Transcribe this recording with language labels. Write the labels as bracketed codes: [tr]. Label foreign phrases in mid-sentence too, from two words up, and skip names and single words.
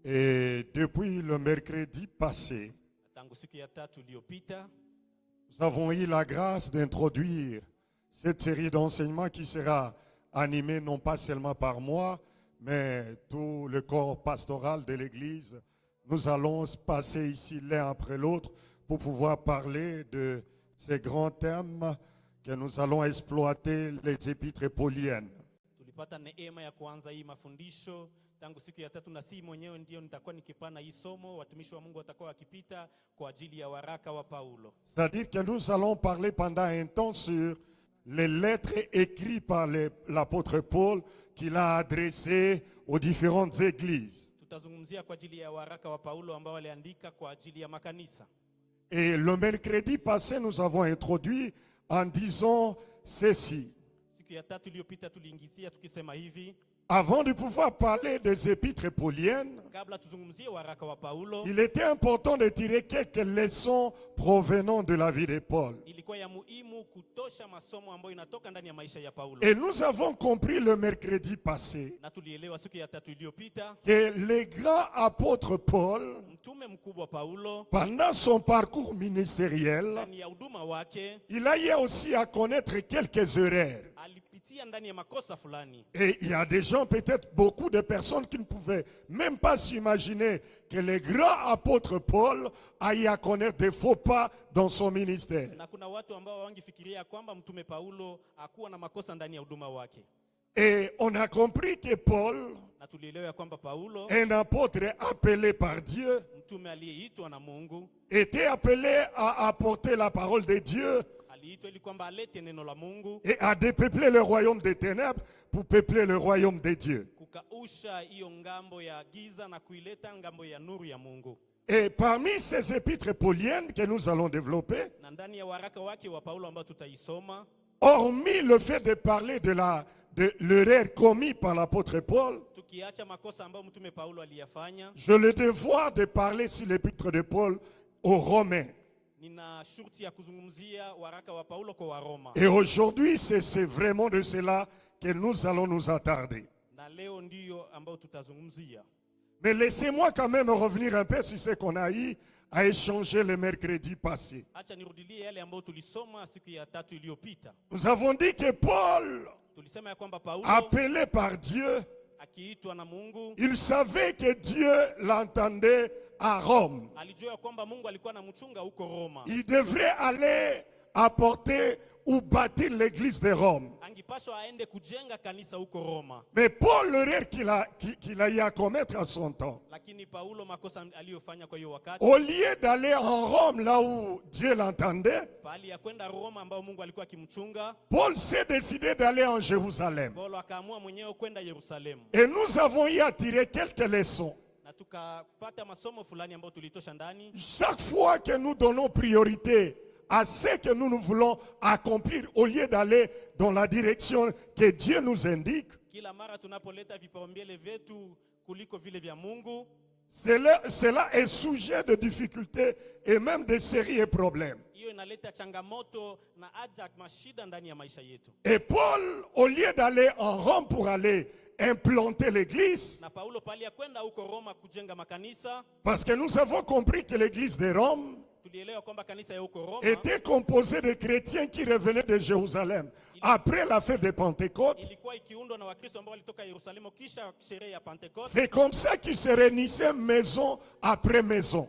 [fr] Et depuis le mercredi passé, [sw] tangu siku ya tatu iliyopita [fr] nous avons eu la grâce d'introduire cette série d'enseignements qui sera animée non pas seulement par moi, mais tout le corps pastoral de l'Église. Nous allons passer ici l'un après l'autre pour pouvoir parler de ces grands thèmes que nous allons exploiter, les épîtres pauliennes. [sw] tulipata neema ya kuanza hii mafundisho tangu siku ya tatu, na si mwenyewe ndio nitakuwa nikipana hii somo. Watumishi wa Mungu watakuwa wakipita kwa ajili ya waraka wa Paulo. [fr] C'est-à-dire que nous allons parler pendant un temps sur les lettres écrites par l'apôtre Paul qu'il a adressées aux différentes églises. [sw] Tutazungumzia kwa ajili ya waraka wa Paulo ambao aliandika kwa ajili ya makanisa. [fr] Et le mercredi passé, nous avons introduit en disant ceci. [sw] Siku ya tatu iliyopita tuliingizia tukisema hivi, [fr] Avant de pouvoir parler des épîtres pauliennes, [sw] kabla tuzungumzie waraka wa Paulo, [fr] il était important de tirer quelques leçons provenant de la vie de Paul. [sw] ilikuwa ya muhimu kutosha masomo ambayo inatoka ndani ya maisha ya Paulo. [fr] Et nous avons compris le mercredi passé [sw] Na tulielewa siku ya tatu iliyopita [fr] que le grand apôtre Paul, [sw] mtume mkubwa Paulo [fr] pendant son parcours ministériel, [sw] ndani ya huduma wake [fr] il a eu aussi à connaître quelques erreurs. [sw] alipitia ndani ya makosa fulani. [fr] Et il y a des gens, peut-être beaucoup de personnes qui ne pouvaient même pas s'imaginer que le grand apôtre Paul a eu à connaître des faux pas dans son ministère. [sw] Na kuna watu ambao wangefikiria kwamba mtume Paulo hakuwa na makosa ndani ya huduma wake. [fr] Et on a compris que Paul, [sw] Na tulielewa kwamba Paulo, [fr] un apôtre appelé par Dieu, [sw] mtume aliyeitwa na Mungu, [fr] était appelé à apporter la parole de Dieu [sw] aliitwa ili kwamba alete neno la Mungu, [fr] et à dépeupler le royaume des ténèbres pour peupler le royaume de Dieu. [sw] kukausha hiyo ngambo ya giza na kuileta ngambo ya nuru ya Mungu. [fr] Et parmi ces épîtres pauliennes que nous allons développer, [sw] Na ndani ya waraka wake wa Paulo ambao tutaisoma, [fr] hormis le fait de parler de l'erreur commise par l'apôtre Paul, [sw] tukiacha makosa ambayo mtume Paulo aliyafanya, [fr] j'ai le devoir de parler sur l'épître de Paul aux Romains. [sw] nina shurti ya kuzungumzia waraka wa Paulo kwa Waroma. [fr] Et aujourd'hui, c'est vraiment de cela que nous allons nous attarder. [sw] Na leo ndiyo ambao tutazungumzia. [fr] Mais laissez-moi quand même revenir un peu sur ce qu'on a eu à échanger le mercredi passé. [sw] Acha nirudilie yale ambayo tulisoma siku ya tatu iliyopita. [fr] Nous avons dit que Paul, [sw] Tulisema ya kwamba Paulo [fr] appelé par Dieu, [sw] akiitwa na Mungu [fr] il savait que Dieu l'entendait à Rome. [sw] alijua ya kwamba Mungu alikuwa anamchunga huko Roma. [fr] Il devrait aller apporter ou bâtir l'église de Rome. [sw] Angipaswa aende kujenga kanisa huko Roma. [fr] Mais Paul, l'erreur qu'il a eu à commettre à son temps, [sw] Lakini Paulo makosa aliyofanya kwa hiyo wakati, [fr] au lieu d'aller en Rome, là où Dieu l'entendait, [sw] bali ya kwenda Roma ambao Mungu alikuwa akimchunga, [fr] Paul s'est décidé d'aller en Jérusalem. [sw] Paulo akaamua mwenyewe kwenda Yerusalemu. [fr] Et nous avons eu à tirer quelques leçons. [sw] Na tukapata masomo fulani ambayo tulitosha ndani. [fr] Chaque fois que nous donnons priorité à ce que nous voulons accomplir, au lieu d'aller dans la direction que Dieu nous indique, [sw] Kila mara tunapoleta vipaumbele vyetu kuliko vile vya Mungu, [fr] cela est sujet de difficultés et même de sérieux problèmes. [sw] hiyo inaleta changamoto na hata mashida ndani ya maisha yetu. [fr] Et Paul, au lieu d'aller en Rome pour aller implanter l'église, [sw] Na Paulo pali ya kwenda huko Roma kujenga makanisa, [fr] parce que nous avons compris que l'église de Rome [sw] tulielewa kwamba kanisa ya huko Roma [fr] était composée de chrétiens qui revenaient de Jérusalem après la fête de Pentecôte. [sw] ilikuwa ikiundwa na Wakristo ambao walitoka Yerusalemu kisha sherehe ya Pentecoste. [fr] C'est comme ça qu'ils se réunissaient maison après maison.